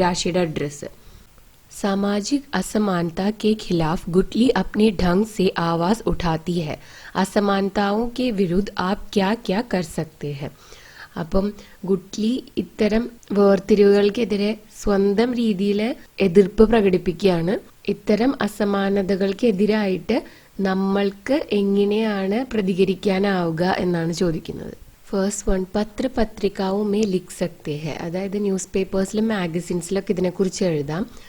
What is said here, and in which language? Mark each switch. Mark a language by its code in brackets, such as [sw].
[ml] രാശിയുടെ address. [hi] सामाजिक असमानता के खिलाफ गुटली अपने ढंग से आवाज उठाती है. असमानताओं के विरुद्ध आप क्या क्या कर सकते हैं? [ml] അപ്പം ഗുട്ട്ലി ഇത്തരം വേർതിരിവുകൾക്കെതിരെ സ്വന്തം രീതിയിൽ എതിർപ്പ് പ്രകടിപ്പിക്കുകയാണ്. ഇത്തരം അസമാനതകൾക്കെതിരായിട്ട് നമ്മൾക്ക് എങ്ങനെയാണ് പ്രതികരിക്കാനാവുക എന്നാണ് ചോദിക്കുന്നത്. ഫസ്റ്റ് വൺ, [hi] പത്ര പത്രികാവും മേ ലിഖ് സക്തേ ഹെ. [ml] അതായത് ന്യൂസ് പേപ്പേഴ്സിലും മാഗസിൻസിലൊക്കെ ഇതിനെക്കുറിച്ച് എഴുതാം.